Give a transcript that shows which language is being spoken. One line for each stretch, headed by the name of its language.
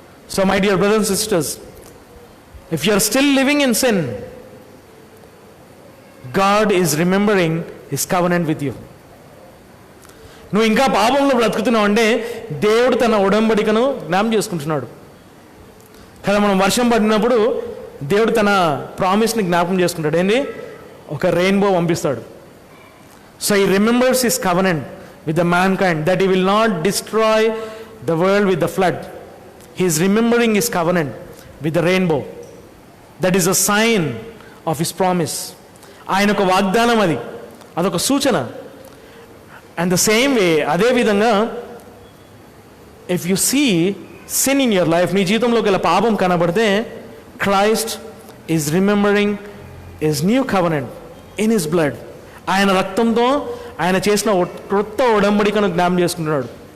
English: So my dear brothers and sisters, if you are still living in sin, God is remembering his covenant with you.
Telugu: నువ్వు ఇంకా పాపంలో బ్రతుకుతున్నావు అంటే దేవుడు తన ఒడంబడికను జ్ఞాపకం చేసుకుంటున్నాడు కదా. మనం వర్షం పడినప్పుడు దేవుడు తన ప్రామిస్ని జ్ఞాపకం చేసుకుంటాడు. ఏంటి? ఒక రెయిన్బో పంపిస్తాడు.
English: So he remembers his covenant with the mankind that he will not destroy the world with the flood. He is remembering his covenant with the rainbow. That is a sign of his promise.
Telugu: ఆయన ఒక వాగ్దానం, అదొక సూచన.
English: and the same way,
Telugu: అదే విధంగా
English: if you see sin in your life,
Telugu: నీ జీవితంలో గల పాపం కనబడితే,
English: Christ is remembering his new covenant in his blood.
Telugu: ఆయన రక్తంతో ఆయన చేసిన క్రొత్త ఒడంబడికను జ్ఞాపకం చేసుకుంటున్నాడు.